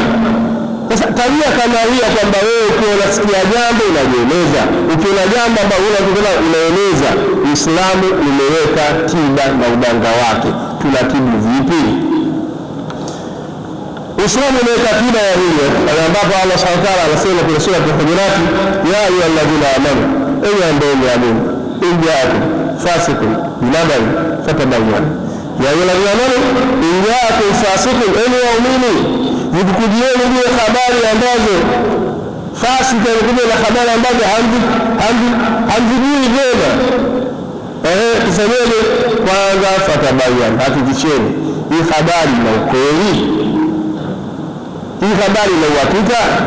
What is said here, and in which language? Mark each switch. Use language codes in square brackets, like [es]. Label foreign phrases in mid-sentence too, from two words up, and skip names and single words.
[sw] Sasa tabia kama hii kwamba wewe ukiwa unasikia jambo unajieleza, ukiona jambo ambalo unaeleza, Uislamu umeweka tiba na udanga wake. Tunatibu vipi? Uislamu umeweka tiba ya hilo, ambapo Allah [ar] سبحانه وتعالى [sw] anasema kwenye sura Al-Hujurat, [ar] يا أيها الذين آمنوا, [sw] enyi ambao mmeamini, [ar] إن جاءكم فاسق بنبإ فتبينوا. يا أيها الذين آمنوا إن جاءكم فاسق, [sw] enyi waumini, zikujieni zile habari ambazo fasika, zikuja na habari ambazo hamzijui vyema. Tufanyeje? Kwanza fatabayyanu, hakikisheni hii habari na ukweli, hii habari na uhakika.